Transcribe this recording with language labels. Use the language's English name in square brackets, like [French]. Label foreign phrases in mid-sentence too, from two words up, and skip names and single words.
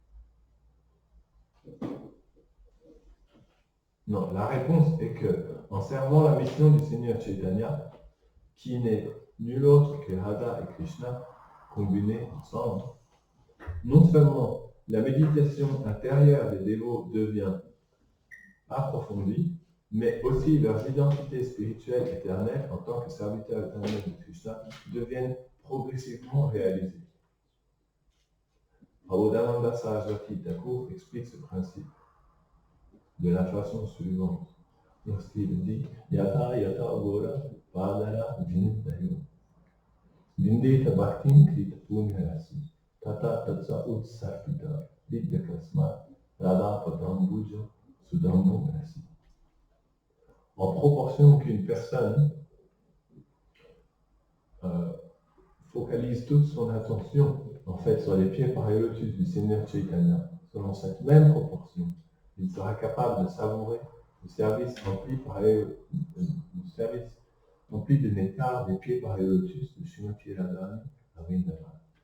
[French] Non, la réponse est que, en servant la mission du Seigneur Chaitanya, qui n'est nul autre que Radha et Krishna combinés ensemble, non seulement la méditation intérieure des dévots devient approfondie, mais aussi leurs identités spirituelles éternelles en tant que serviteurs éternels de Krishna deviennent progressivement réalisées. Prabodhananda Saraswati Thakur explique ce principe de la façon suivante, lorsqu'il dit [Sanskrit] Yata Yata Gora Padara Vindayo Vindeta Bhaktin Krita Punyarasi Tata Tatsa Utsarpita Vidyakasma Radha Patambujo Sudambo Rasi. [French] En proportion qu'une personne focalise toute son attention en fait sur les pieds par lotus du Seigneur Chaitanya, selon cette même proportion, il sera capable de savourer le service rempli de nectar des pieds par lotus de Srimati Radharani à Vrindavan.